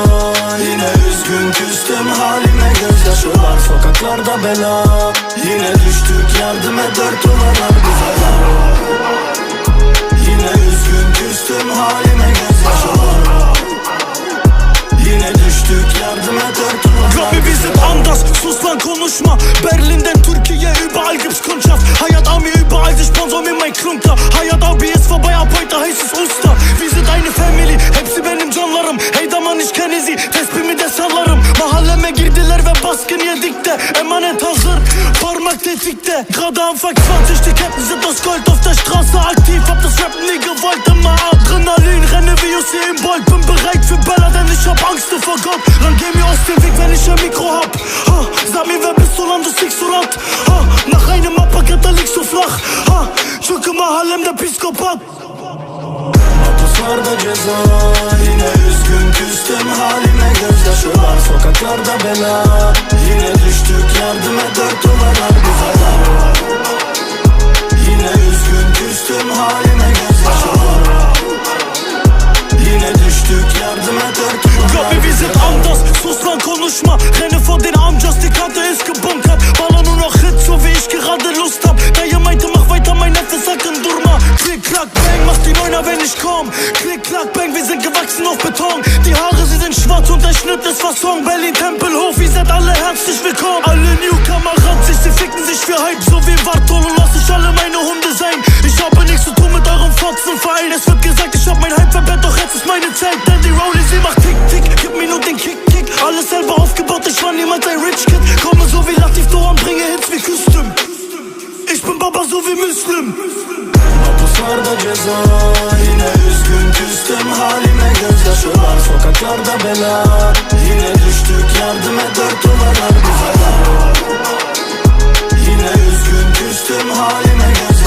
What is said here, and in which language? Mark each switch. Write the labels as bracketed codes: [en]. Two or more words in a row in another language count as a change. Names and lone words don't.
[tr] Yine üzgün küstüm halime, gözyaşı var sokaklarda bela. Yine düştük yardım et, dört duvarlar bize dar. Yine üzgün küstüm halime, gözyaşı var. Yine düştük yardım et, dört duvarlar bize dar. [de] Glaub mir, wir sind anders, [tr] sus lan konuşma. Berlin'den Türkiye, [de] überall gibt's Kundschaft. Hayat Army, überall, sie sponsor mir mein Klump da. [tr] Hayat abi [de] ist vorbei, ab heute heißt es Usta. Wir sind eine Family, [tr] hepsi benim canlarım. [de] Hey daman ich kenne sie, [tr] tespimi de sallarım. Mahalleme girdiler ve baskın yedik de. Emanet hazır, parmak tetikte. [de] Gerade Anfang 20, die Ketten sind aus Gold. Auf der Straße aktiv, hab das Rap nie gewollt. Immer Adrenalin, renne wie Usain Bolt. Bin bereit für Bella, denn ich hab Angst vor Gott. Dann geh mir aus dem Weg, wenn ich ein Mikro hab. Ha, sag mir, wer bist du, lan, du stickst so laut. Ha, nach einem Appaket, da liegst du flach. [tr] Ha, çünkü mahallemde psikopat. Mahpuslarda ceza. Yine üzgün küstüm halime, gözyaşı var sokaklarda bela. Yine düştük yardım et, dört duvarlar bize dar. Yine üzgün küstüm halime, gözyaşı var. Yine düştük yardım et, dört duvarlar [de] Glaub mir, wir sind anders, [tr] sus lan konuşma. [de] Renne vor den Amjas, die Karte ist gebunkert. Baller nur noch Hits, so wie ich gerade Lust hab. Dayı meinte, mach weiter, mein Neffe, [tr] sakın durma. [de] Klick, klack, bang, mach die Neuner, wenn ich komm. Klick, klack, bang, wir sind gewachsen auf Beton. Die Haare, sie sind schwarz und der Schnitt ist Fasson. Berlin, Tempelhof, ihr seid alle herzlich willkommen. Alle Newcomer ranzig, sie ficken sich für Hype. So wie Bartol und lass ich alle meine Hunde sein. Ich habe nichts zu tun mit eurem Fotzenverein. Es wird gesagt, ich hab mein Hype verbrennt, doch jetzt ist meine Zeit. Denn die Rollie, sie macht Tick, Tick, gib mir nur den Kick, Kick. Alles selber aufgebaut, ich war niemals ein [en] Rich Kid. [de] Komme so wie Latif Doğan, bringe Hits wie Küstüm. Ich bin Baba so wie Müslüm. [tr] Mahpuslarda ceza. Yine üzgün küstüm halime, gözyaşı var sokaklarda bela. Yine düştük yardım et, dört duvarlar bize dar. Yine üzgün küstüm halime,